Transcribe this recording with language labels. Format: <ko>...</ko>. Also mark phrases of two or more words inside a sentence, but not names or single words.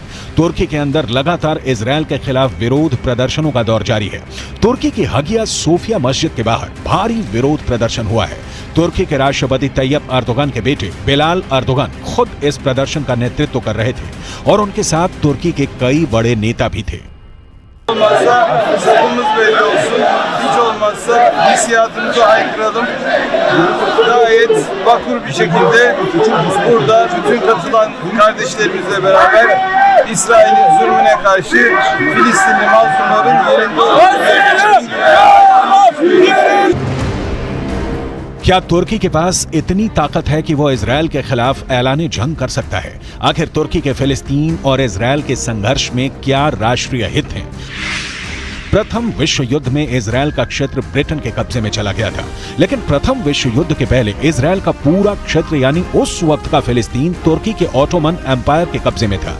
<hi>तुर्की के अंदर लगातार इजराइल के खिलाफ विरोध प्रदर्शनों का दौर जारी है। तुर्की की हगिया सोफिया मस्जिद के बाहर भारी विरोध प्रदर्शन हुआ है। तुर्की के राष्ट्रपति तैयब अर्दोगन के बेटे बिलाल अर्दोगन खुद इस प्रदर्शन का नेतृत्व कर रहे थे और उनके साथ तुर्की के कई बड़े नेता भी थे।</hi> <tr>Sapımız belli olsun. Hiç olmazsa hissiyatımızı haykıralım. Gayet vakur bir şekilde burada bütün katılan kardeşlerimizle beraber İsrail'in zulmüne karşı Filistinli mazlumların yerinde olması.</tr> <hi>क्या तुर्की के पास इतनी ताकत है कि वो इजराइल के खिलाफ ऐलान जंग कर सकता है? आखिर तुर्की के फिलिस्तीन और इजराइल के संघर्ष में क्या राष्ट्रीय हित हैं? प्रथम विश्व युद्ध में इजराइल का क्षेत्र ब्रिटेन के कब्जे में चला गया था, लेकिन प्रथम विश्व युद्ध के पहले इजराइल का पूरा क्षेत्र यानी उस वक्त का फिलिस्तीन तुर्की के ऑटोमन एम्पायर के कब्जे में था।</hi>